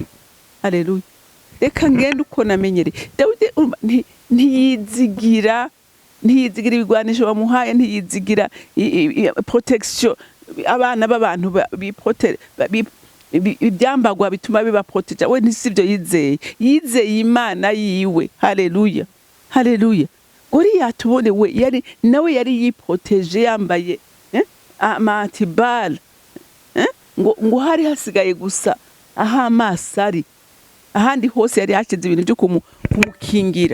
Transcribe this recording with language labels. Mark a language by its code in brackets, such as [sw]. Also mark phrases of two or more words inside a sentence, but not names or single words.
[rn] Haleluya. Reka ngende uko namenyereye. Dawidi ntiyizigira ibigwanisho bamuhaye, ntiyizigira protection, abana b'abantu ibyambagwa bituma biba protege. We ntisivyo yizeye Imana yiwe. Haleluya, haleluya. Goliyati ubone we nawe yari yiproteje yambaye amatibal, ngo hari hasigaye gusa aha amaso ari, ahandi hose yari hashize ibintu byo kumukingira.